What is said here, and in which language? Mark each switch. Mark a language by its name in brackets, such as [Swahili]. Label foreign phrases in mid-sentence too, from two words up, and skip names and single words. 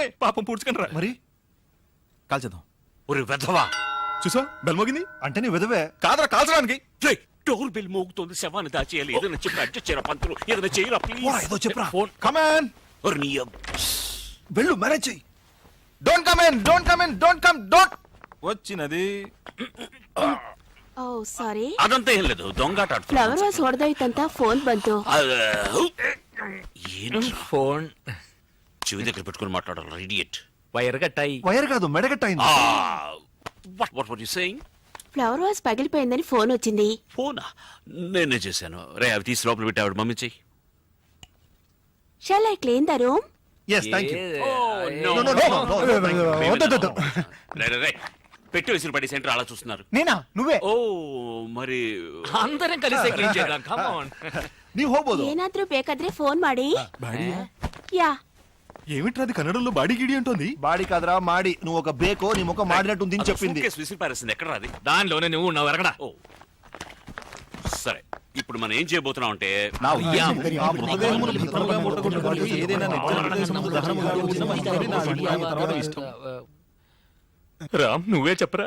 [Telugu] పాపం పూడ్చుకుని రా. మరి కాల్చేద్దాం. ఒరే వెధవా. చూసా బెల్ మోగింది. అంటే నీ విధవే కాదరా కాల్చడానికి. [English] door bell [Telugu] మోగుతోంది. శవాన్ని దాచేయాలి. ఏదైనా చెప్పి అడ్జస్ట్ చేయరా పంతులు. ఏదైనా చేయరా ప్లీజ్. ఏదో చెప్పరా. [English] phone come on. [Telugu] వెళ్ళు మ్యారేజ్ చెయ్యి. [English] Don't come in. Don't come in. Don't come. Don't. [Telugu] వచ్చినది. [English] oh sorry. [Kannada] ಅದಂತ ಏನ್ లేదు. ದೊಂಗಾಟ ಆಡ್ತಾರೆ. [English] flower vase [Kannada] ಹೊಡೆದೋಯ್ತಂತ ಫೋನ್ ಬಂತು. ಏನು [Telugu] ఫోన్ చెవి దగ్గర పెట్టుకొని మాట్లాడాలి. ఇడియట్. వైర్ కట్టాయి. వైర్ కాదు మెడగట్టయింది. [English] What were you saying? flower vase [Telugu] పగిలిపోయిందని ఫోన్ వచ్చింది. ఫోనా? నేనే చేశాను. రే అవి తీసి లోపల పెట్టి ఆవిడ మమ్మీ చెయ్యి. [English] Shall I clean the room? yes thank you. [Telugu] రే పెట్టి విసిరి పడి సెంటర్ అలా చూస్తున్నారు. నేనా? నువ్వే? ఓ మరి అందరం కలిసి క్లీన్ చేద్దాం. [English] come on. [Kannada] ನೀವು ಹೋಗ್ಬೋದು. ಏನಾದ್ರೂ ಬೇಕಾದ್ರೆ ಫೋನ್ ಮಾಡಿ. [Telugu] యా. ఏమిట్రా అది కన్నడంలో బాడీ గిడి అంటోంది. బాడీ కాదురా మాడి. నువ్వు ఒక బేకో నీ ముఖం మాడినట్టుంది అని చెప్పింది. విసిరి పారేసింది. ఎక్కడ రాది? దానిలోనే నువ్వు ఉన్నావు. ఎరగడా. ఓ సరే ఇప్పుడు మనం ఏం చేయబోతున్నాం అంటే రామ్ నువ్వే చెప్పరా.